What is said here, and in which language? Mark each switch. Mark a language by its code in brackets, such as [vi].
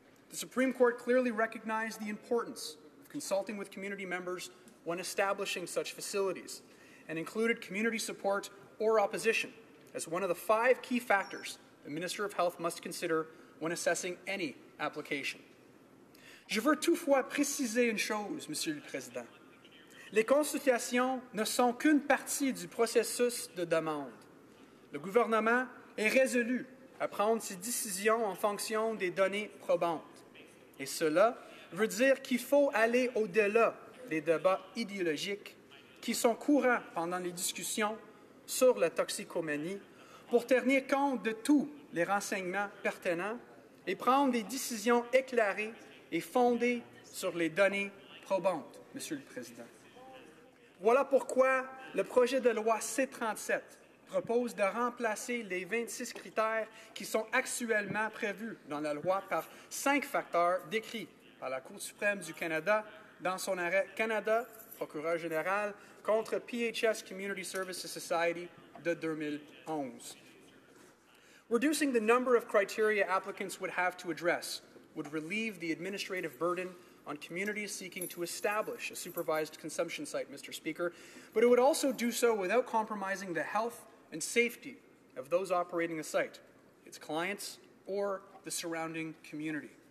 [en] The Supreme Court clearly recognized the importance of consulting with community members when establishing such facilities, and included community support or opposition as one of the 5 key factors the Minister of Health must consider when assessing any application. [fr] Je veux toutefois préciser une chose, Monsieur le Président. Les consultations ne sont qu'une partie du processus de demande. Le gouvernement est résolu à prendre ses décisions en fonction des données probantes. Et cela veut dire qu'il faut aller au-delà des débats idéologiques qui sont courants pendant les discussions sur la toxicomanie pour tenir compte de tous les renseignements pertinents et prendre des décisions éclairées et fondées sur les données probantes, Monsieur le Président. Voilà pourquoi le projet de loi C-37 propose de remplacer les 26 critères qui sont actuellement prévus dans la loi par 5 facteurs décrits par la Cour suprême du Canada dans son arrêt Canada, procureur général, contre PHS Community Services Society de 2011. [en] Reducing the number of criteria applicants would have to address would relieve the administrative burden on communities seeking to establish a supervised consumption site, Mr. Speaker, but it would also do so without compromising the health and safety of those operating the site, its clients, or the surrounding community.